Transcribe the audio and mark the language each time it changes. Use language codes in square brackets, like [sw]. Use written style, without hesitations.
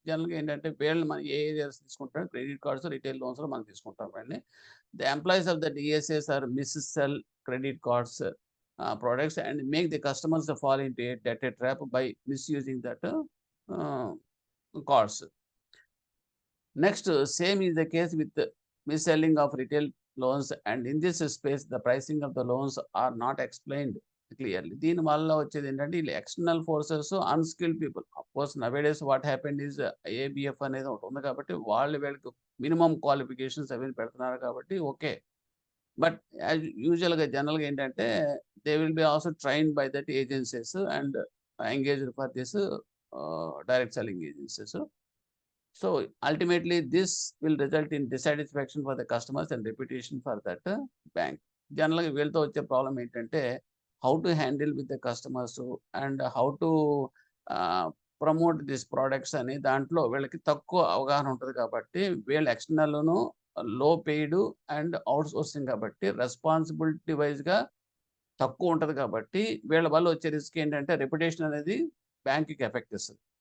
[te] జనరల్‌గా ఏంటంటే వీళ్ళు మనం ఏ ఏరియాస్ తీసుకుంటాం క్రెడిట్ కార్డ్స్, రిటైల్ లోన్స్‌లో మనం తీసుకుంటాం వీళ్ళని. [en] The employees of the DSAs are sell credit cards products and make the customers fall into a debt trap by misusing that ah, cards. Next, same is the case with the mis-selling of retail loans, and in this space, the pricing of the loans are not explained clearly. [te] దీనివల్ల వచ్చేదేంటంటే ఈళ్ళు external forces, unskilled people. [en] of course nowadays what happened is [te] ఏబీఎఫ్ అనేది ఒకటుంది కాబట్టి వీళ్ళకి minimum qualifications అవి పెడుతున్నారు కాబట్టి okay. [en] but యూజువల్‌గా [te] జనరల్‌గా ఏంటంటే [en] They will be also trained by that agencies and engaged for this direct selling agencies. So ultimately, this will result in dissatisfaction for the customers and reputation for that bank. [te] జనరల్‌గా వీళ్ళతో వచ్చే problem ఏంటంటే, [en] how to handle with the customers and how to ah, promote these products [te] అని దాంట్లో వీళ్ళకి తక్కువ అవగాహన ఉంటది కాబట్టి, వీళ్ళు ఎక్స్టర్నల్‌ను [en] low paid and outsourcing [te] కాబట్టి రెస్పాన్సిబిలిటీ వైస్‌గా తక్కువ ఉంటది కాబట్టి, వీళ్ళ వల్ల వచ్చే రిస్క్ ఏంటంటే రెప్యుటేషన్ అనేది బ్యాంక్‌కి ఎఫెక్ట్ ఇస్తది.